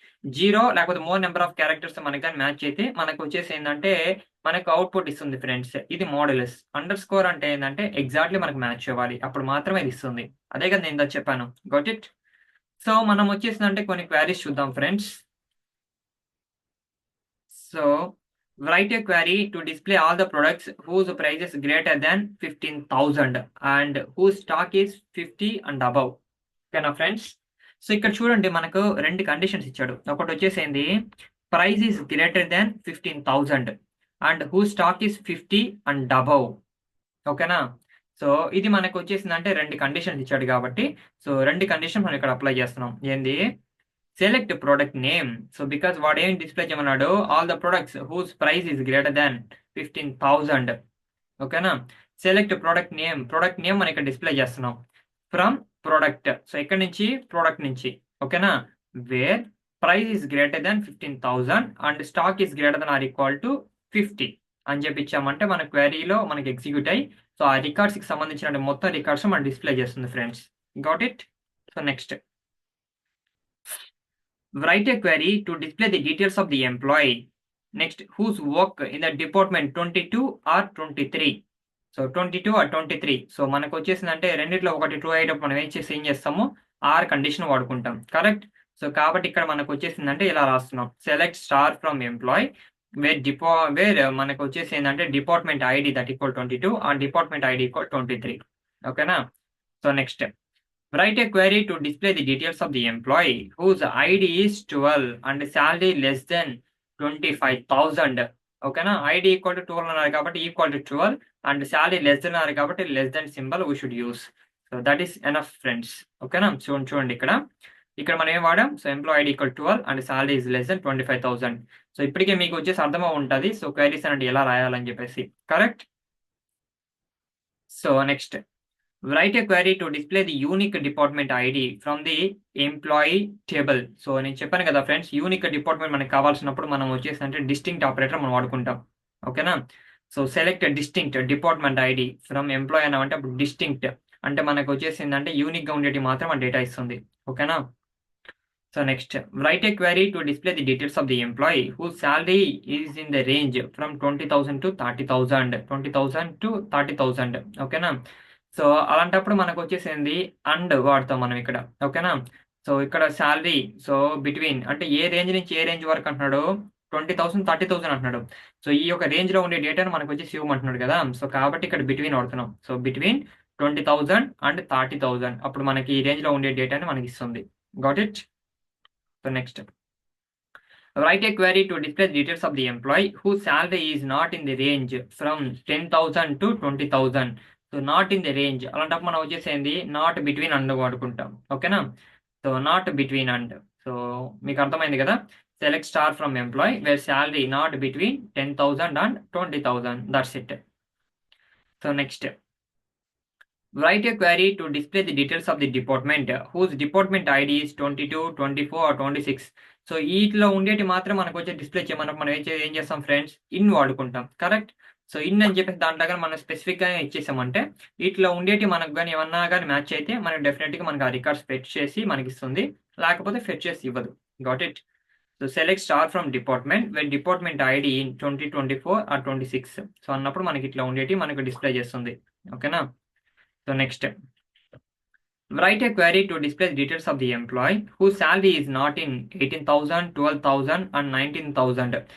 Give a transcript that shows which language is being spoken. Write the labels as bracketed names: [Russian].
[Telugu] 0 లేకపోతే more number of characters మనకు గాని మ్యాచ్ అయితే మనకొచ్చేసి ఏందంటే మనకు అవుట్‌పుట్ ఇస్తుంది ఫ్రెండ్స్. ఇది మాడ్యులస్. అండర్‌స్కోర్ అంటే ఏందంటే ఎగ్జాక్ట్‌లీ మనకు మ్యాచ్ అవ్వాలి. అప్పుడు మాత్రమే ఇది ఇస్తుంది. అదే కదా నేను ఇందాక చెప్పాను. Got it? సో మనం వచ్చేసిందంటే కొన్ని క్వెరీస్ చూద్దాం friends. [English] So write a query to display all the products whose price is greater than 15,000 and whose stock is 50 and above. [Telugu] ఓకేనా ఫ్రెండ్స్? సో ఇక్కడ చూడండి మనకు 2 కండిషన్స్ ఇచ్చాడు. ఒకటొచ్చేసేంది [English] Price is greater than 15,000 and whose stock is 50 and above. [Telugu] ఓకేనా? So ఇది మనకొచ్చేసిందంటే 2 conditions ఇచ్చాడు కాబట్టి so 2 condition మనం ఇక్కడ అప్లై చేస్తున్నాం. ఏంది? Select product name. So because వాడు ఏం డిస్ప్లే చేయమన్నాడు [English] All the products whose price is greater than 15,000. [Telugu] ఓకేనా? సెలెక్ట్ ప్రొడక్ట్ నేమ్ మనం ఇక్కడ డిస్ప్లే చేస్తున్నాం ఫ్రమ్ ప్రొడక్ట్. సో ఇక్కడ నుంచి ప్రొడక్ట్ నుంచి. ఓకేనా? [English] where price is greater than 15,000 and stock is greater than or equal to 50 [Telugu] అని చెప్పి ఇచ్చామంటే మన క్వెరీలో మనకి ఎగ్జిక్యూట్ అయ్యి సో ఆ రికార్డ్స్ కి సంబంధించిన మొత్తం రికార్డ్స్ మనం డిస్ప్లే చేస్తుంది friends. Got it? [English] So next write a query to display the details of the employee. Next whose work in the department 22 or 23. [Telugu] So 22 are 23. So మనకు వచ్చేసిందంటే రెండిట్లో ఒకటి ట్రూ అయ్యేటప్పుడు మనం ఏం చేస్తాము ఆర్ కండిషన్ వాడుకుంటాం. కరెక్ట్. సో కాబట్టి ఇక్కడ మనకు వచ్చేసిందంటే ఇలా రాస్తున్నాం. [English] select star from employee where [Telugu] మనకు వచ్చేసి ఏంటంటే department ID that equal 22 are department ID equal 23. ఓకేనా. [English] So next write a query to display the details of the employee whose ID is 12 and salary less than 25,000. [Telugu] ఓకేనా. ID equal to 12 అన్నారు కాబట్టి equal to 12 and salary less than అన్నారు కాబట్టి less than symbol [English] We should use. [Telugu] So [English] that is enough [Telugu] friends. ఓకేనా. చూడండి ఇక్కడ మనం ఏం వాడాం. So employee ID equal 12 and salary is less than 25,000. So ఇప్పటికే మీకు వచ్చేసి అర్థమై ఉంటుంది సో క్వైరీస్ అనేది ఎలా రాయాలని చెప్పేసి. Correct. [English] So next write a query to display the unique department ID from the employee table. [Telugu] So నేను చెప్పాను కదా ఫ్రెండ్స్, యూనిక్ డిపార్ట్మెంట్ మనకి కావాల్సినప్పుడు మనం వచ్చేసి అంటే డిస్టింక్ట్ ఆపరేటర్ మనం వాడుకుంటాం. ఓకేనా. So select distinct department ID from employee అని అంటే అప్పుడు డిస్టింక్ట్ అంటే మనకు వచ్చేసింది అంటే యూనిక్ గా ఉండేటి మాత్రం మన డేటా ఇస్తుంది. ఓకేనా. [English] So next write a query to display the details of the employee whose salary is in the range from 20,000 to 30,000. [Telugu] 20,000 to 30,000. ఓకేనా. సో అలాంటప్పుడు మనకు వచ్చేసింది అండ్ వాడతాం మనం ఇక్కడ. ఓకేనా. సో ఇక్కడ శాలరీ సో బిట్వీన్ అంటే ఏ రేంజ్ నుంచి ఏ రేంజ్ వరకు అంటున్నాడు 20,000 30,000 అంటున్నాడు. సో ఈ యొక్క రేంజ్ లో ఉండే డేటాను మనకు వచ్చి ఇవ్వమంటున్నాడు కదా. సో కాబట్టి ఇక్కడ బిట్వీన్ వాడుతున్నాం. సో బిట్వీన్ 20,000 అండ్ 30,000 అప్పుడు మనకి ఈ రేంజ్ లో ఉండే డేటాని మనకి ఇస్తుంది. Got it. [English] So next write a query to display the details of the employee whose salary is not in the range from 10,000 to 20,000. [Telugu] So not in the range అలాంటప్పుడు మనం వచ్చేసేది నాట్ బిట్వీన్ అండ్ వాడుకుంటాం. ఓకేనా. So not between and. So మీకు అర్థమైంది కదా. [English] Select star from employ where salary not between 10,000 and 20,000. [Telugu] That's it. [English] So next write a query to display the details of the department whose department ID is 22, 24 or 26. [Telugu] So వీటిలో ఉండేటి మాత్రం మనకు వచ్చే display చేయమన్నప్పుడు మనం ఏం చేస్తాం ఫ్రెండ్స్ ఇన్ వాడుకుంటాం. Correct. So in అని చెప్పేసి దాంట్లో కానీ మనం స్పెసిఫిక్ గా ఇచ్చేసామంటే వీటిలో ఉండేటి మనకు కానీ ఏమన్నా కానీ మ్యాచ్ అయితే మనం డెఫినెట్ గా మనకు ఆ రికార్డ్స్ ఫెచ్ చేసి మనకి ఇస్తుంది. లేకపోతే ఫెచ్ చేసి ఇవ్వదు. Got it. So select star from department when department ID in 2024 are 26. So అన్నప్పుడు మనకి ఇట్లా ఉండేటి మనకు డిస్ప్లే చేస్తుంది. ఓకేనా. [English] So next write a query to display the details of the employee whose salary is not in 18,000, 12,000 and 19,000.